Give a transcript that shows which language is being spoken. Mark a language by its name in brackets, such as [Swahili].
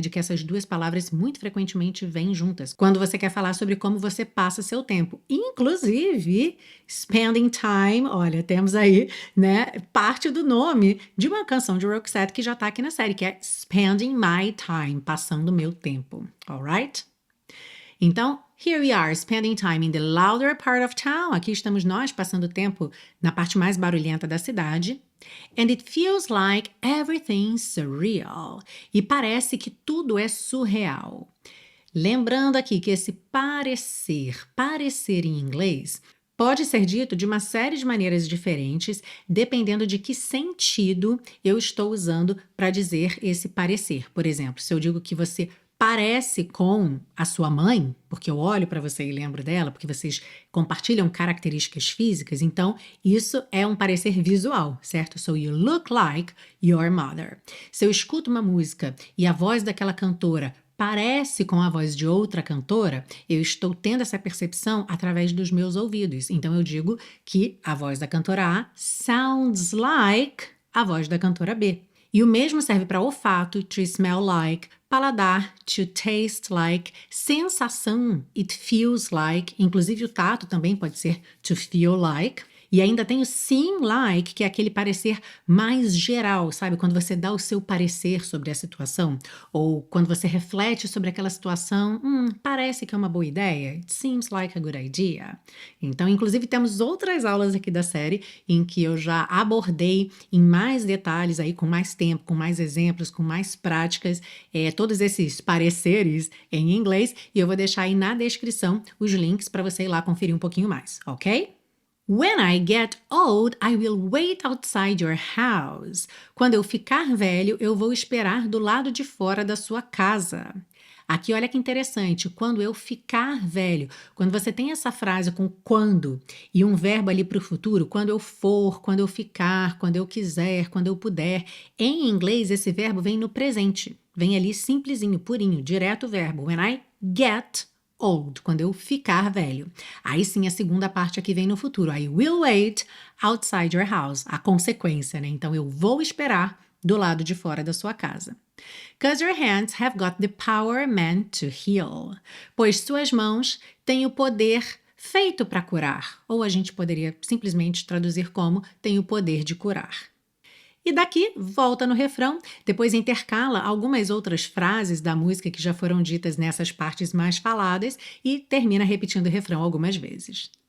[Portuguese] De que essas duas palavras muito frequentemente vêm juntas. Quando você quer falar sobre como você passa seu tempo. Inclusive, [English] spending time, [Portuguese] olha, temos aí, né? Parte do nome de uma canção de Roxette que já tá aqui na série, que é Spending My Time, passando meu tempo. [English] Alright? [Portuguese] Então, [English] here we are, spending time in the louder part of town. [Portuguese] Aqui estamos nós passando tempo na parte mais barulhenta da cidade. [English] And it feels like everything's surreal. [Portuguese] E parece que tudo é surreal. Lembrando aqui que esse parecer em inglês, pode ser dito de uma série de maneiras diferentes, dependendo de que sentido eu estou usando para dizer esse parecer. Por exemplo, se eu digo que você parece com a sua mãe, porque eu olho para você e lembro dela, porque vocês compartilham características físicas, então isso é um parecer visual, certo? [English] So you look like your mother. [Portuguese] Se eu escuto uma música e a voz daquela cantora parece com a voz de outra cantora, eu estou tendo essa percepção através dos meus ouvidos. Então eu digo que a voz da cantora A [English] sounds like [Portuguese] a voz da cantora B. E o mesmo serve para olfato, [English] to smell like, [Portuguese] paladar, [English] to taste like, [Portuguese] sensação, [English] it feels like, [Portuguese] inclusive o tato também pode ser [English] to feel like. [Portuguese] E ainda tem o [English] seem like, [Portuguese] que é aquele parecer mais geral, sabe? Quando você dá o seu parecer sobre a situação, ou quando você reflete sobre aquela situação, parece que é uma boa ideia. [English] It seems like a good idea. [Portuguese] Então, inclusive, temos outras aulas aqui da série em que eu já abordei em mais detalhes aí, com mais tempo, com mais exemplos, com mais práticas, todos esses pareceres em inglês, e eu vou deixar aí na descrição os links para você ir lá conferir um pouquinho mais, ok? [English] When I get old, I will wait outside your house. [Portuguese] Quando eu ficar velho, eu vou esperar do lado de fora da sua casa. Aqui, olha que interessante, quando eu ficar velho, quando você tem essa frase com quando e um verbo ali para o futuro, quando eu for, quando eu ficar, quando eu quiser, quando eu puder, em inglês esse verbo vem no presente, vem ali simplesinho, purinho, direto o verbo. [English] When I get old, [Portuguese] quando eu ficar velho. Aí sim a segunda parte aqui vem no futuro. [English] I will wait outside your house. [Portuguese] A consequência, né? Então eu vou esperar do lado de fora da sua casa. [English] 'Cause your hands have got the power meant to heal. [Portuguese] Pois suas mãos têm o poder feito para curar. Ou a gente poderia simplesmente traduzir como tem o poder de curar. E daqui, volta no refrão, depois intercala algumas outras frases da música que já foram ditas nessas partes mais faladas e termina repetindo o refrão algumas vezes.